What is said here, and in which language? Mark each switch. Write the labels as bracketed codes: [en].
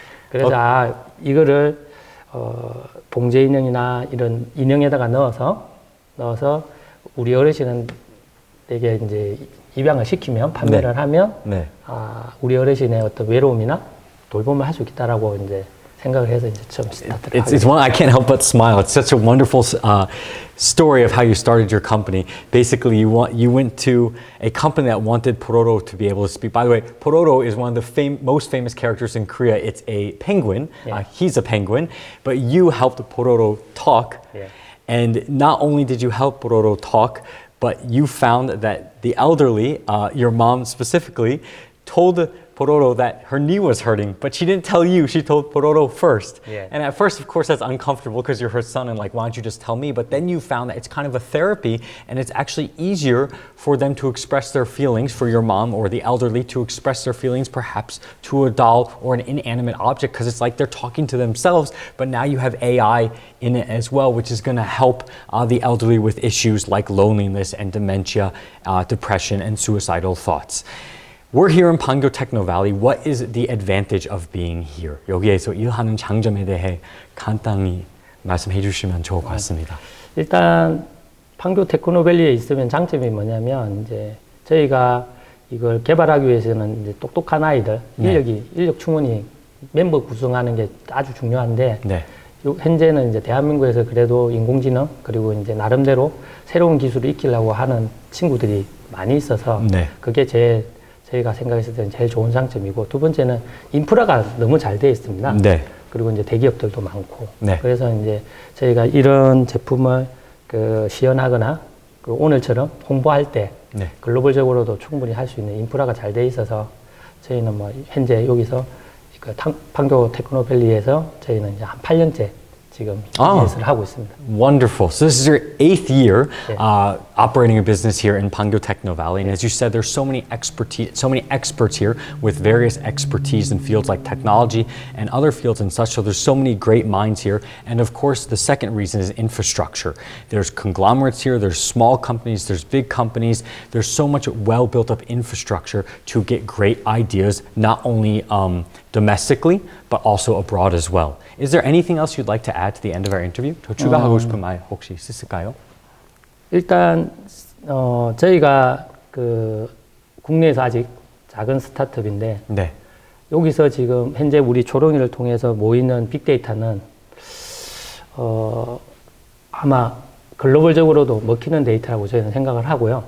[ko] 그래서 이거를 봉제 인형이나 이런 인형에다가 넣어서 우리 어르신은 되게 이제 입양을 시키면 판매를 하면 우리 어르신의 어떤 외로움이나 돌봄을 할 수 있다라고 이제 생각을 해서 이제 처음 스타트를 [en] It's one I can't help but smile. It's such a wonderful story of how you started your company. Basically, you went to a company that wanted Pororo to be able to speak. By the way, Pororo is one of the most famous characters in Korea. It's a penguin. He's a penguin, but you helped Pororo talk. And not only did you help Pororo talk, but you found that the elderly, your mom specifically, told Pororo that her knee was hurting, but she didn't tell you. She told Pororo first. And at first, of course, that's uncomfortable because you're her son and like, why don't you just tell me? But then you found that it's kind of a therapy and it's actually easier for them to express their feelings, for your mom or the elderly to express their feelings perhaps to a doll or an inanimate object because it's like they're talking to themselves, but now you have AI in it as well, which is going to help the elderly with issues like loneliness and dementia, depression, and suicidal thoughts. We're here in Pangyo Techno Valley. What is the advantage of being here? [ko] 여기에서 일하는 장점에 대해 간단히 말씀해 주시면 좋을 것 같습니다. 일단 판교 테크노밸리에 있으면 장점이 뭐냐면 이제 저희가 이걸 개발하기 위해서는 이제 똑똑한 아이들, 인력 충원이 멤버 구성하는 게 아주 중요한데 현재는 이제 대한민국에서 그래도 인공지능 그리고 이제 나름대로 새로운 기술을 익히려고 하는 친구들이 많이 있어서 그게 저희가 생각했을 때는 제일 좋은 장점이고, 두 번째는 인프라가 너무 잘 되어 있습니다. 그리고 이제 대기업들도 많고. 그래서 이제 저희가 이런 제품을 시연하거나 오늘처럼 홍보할 때 네. 글로벌적으로도 충분히 할 수 있는 인프라가 잘 돼 있어서 저희는 뭐 현재 여기서 그 판교 테크노밸리에서 저희는 이제 한 8년째 지금 비즈니스를 하고 있습니다. [en] Wonderful. So this is your 8th year Yeah. operating a business here in Pangyo Techno Valley, and as you said, there's so many experts here with various expertise in fields like technology and other fields and such. So there's so many great minds here, and of course, the second reason is infrastructure. There's conglomerates here. There's small companies. There's big companies. There's so much well built up infrastructure to get great ideas, not only domestically, but also abroad as well. Is there anything else you'd like to add to the end of our interview? [ko] 더 추가하고 싶은 말 혹시 있을까요? 일단 저희가 그 국내에서 아직 작은 스타트업인데 네. 여기서 지금 현재 우리 초롱이를 통해서 모이는 빅데이터는 아마 글로벌적으로도 먹히는 데이터라고 저희는 생각을 하고요.